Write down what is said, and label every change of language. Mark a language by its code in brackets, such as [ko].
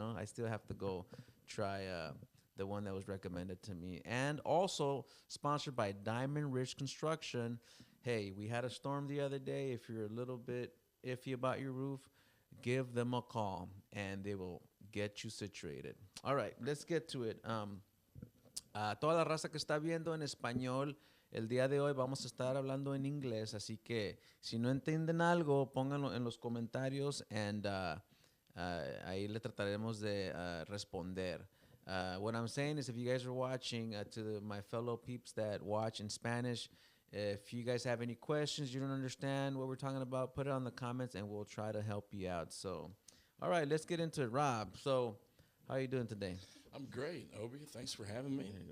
[en] I still have to go try the one that was recommended to me, and also sponsored by Diamond Ridge Construction. Hey, we had a storm the other day. If you're a little bit iffy about your roof, give them a call, and they will get you situated. All right, let's get to it. [es] A toda la raza que está viendo en español, el día de hoy vamos a estar hablando en inglés, así que si no entienden algo, pónganlo en los comentarios y ahí le trataremos de responder. [en] What I'm saying is if you guys are watching, my fellow peeps that watch in Spanish, if you guys have any questions, you don't understand what we're talking about, put it on the comments and we'll try to help you out. So, all right, let's get into it. Rob, so how are you doing today? I'm great, Obi. Thanks for having me.